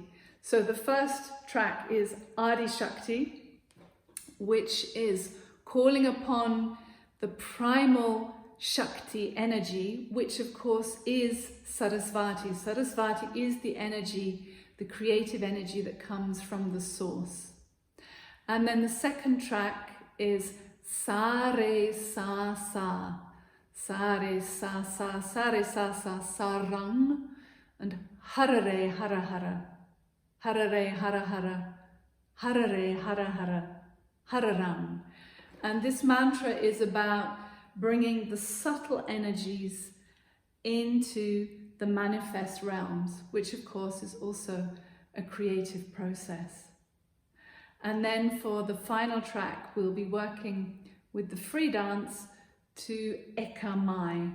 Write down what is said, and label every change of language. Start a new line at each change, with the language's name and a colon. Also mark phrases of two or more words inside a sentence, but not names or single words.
English: So the first track is Adi Shakti, which is calling upon the primal Shakti energy, which of course is Saraswati. Saraswati is the energy, the creative energy that comes from the source. And then the second track is Sare Sa Sa, Sare Sa Sa, Sare Sa Sa, Sarang, and Harare Hara Hara, Harare Hara Hara, Harare Hara Hara, Hararam. And this mantra is about bringing the subtle energies into the manifest realms, which of course is also a creative process. And then for the final track, we'll be working with the free dance to Eka Mai.